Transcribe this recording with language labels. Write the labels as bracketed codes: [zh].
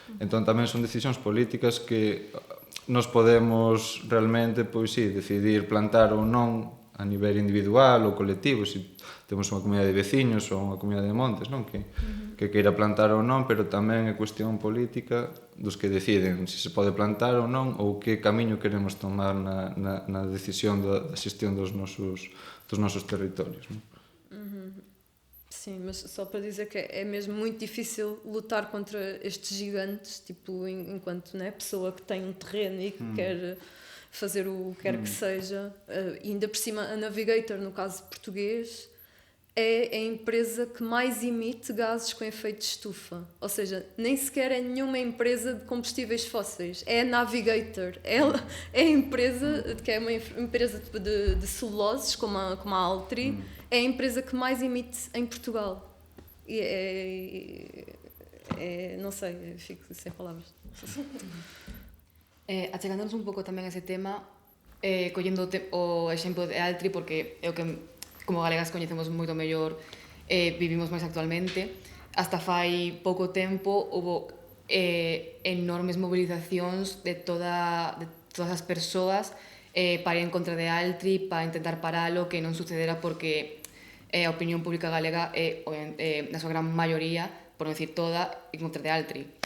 [gl] Entón, tamén son decisións políticas que nos podemos realmente, pois, sí, decidir plantar ou non a nivel individual ou colectivo, se temos unha comunidade de veciños ou unha comunidade de montes, non? Que queira plantar ou non, pero tamén é cuestión política dos que deciden se se pode plantar ou non ou que camiño queremos tomar na decisión da xestión dos nosos territorios, non? [pt] Sim, mas só para dizer que é mesmo muito difícil lutar contra estes gigantes, tipo, enquanto, né, pessoa que tem um terreno e que quer fazer o que quer que seja. E ainda por cima, a Navigator, no caso português, é a empresa que mais emite gases com efeito de estufa. Ou seja, nem sequer é nenhuma empresa de combustíveis fósseis. É a Navigator. Ela é a empresa, que é uma empresa de celuloses, como a Altri, é a empresa que mais emite em Portugal. E não sei, fico sem palavras. [gl] Achegándonos un pouco tamén a ese tema, collendo o exemplo de Altri, porque é o que como galegas coñecemos moito mellor, vivimos máis actualmente. Hasta fai pouco tempo houve enormes movilizacións de todas as persoas para ir en contra de Altri, para intentar paralo, que non sucedera porque a opinión pública galega é, na súa gran maioría, por non dicir toda, en contra de Altri.